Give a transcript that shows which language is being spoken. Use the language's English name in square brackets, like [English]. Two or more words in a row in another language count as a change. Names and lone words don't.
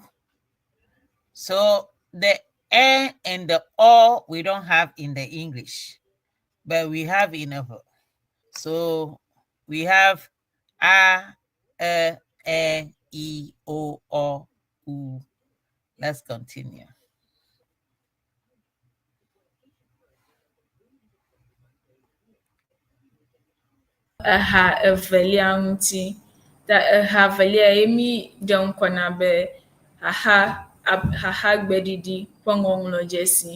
[English] So the E and the O we don't have in the English, but we have in a verb. So we have A, E, I, O, U. Let's continue. [Ewe] Aha evelia ŋuti. Ta aha evelia ye mi ɖe ŋkɔ na be haha gbeɖiɖi ƒe ŋɔŋlɔdzesi.